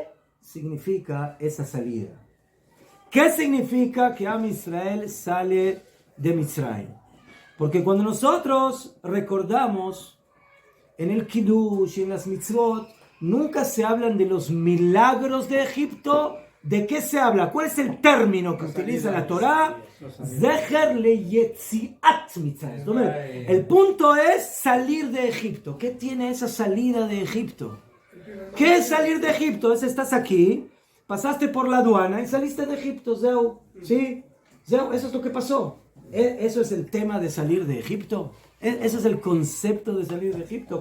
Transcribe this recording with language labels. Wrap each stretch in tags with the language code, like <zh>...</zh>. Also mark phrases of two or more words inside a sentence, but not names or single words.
<es>¿Qué significa esa salida? ¿Qué significa que</es> <he>עם ישראל</he> <es>sale de Mitzrayim? Porque cuando nosotros recordamos en el Kiddush y en las mitzvot, nunca se hablan de los milagros de Egipto. ¿De qué se habla? ¿Cuál es el término que utiliza la Torá?</es> <he>זכר ליציאת מצרים.</he> <es>El punto es salir de Egipto. ¿Qué tiene esa salida de Egipto? ¿Qué es salir de Egipto? Es estás aquí, pasaste por la aduana y saliste de Egipto. Zeu, ¿sí? Zeu, eso es lo que pasó. Eso es el tema de salir de Egipto. Ese es el concepto de salir de Egipto.</es>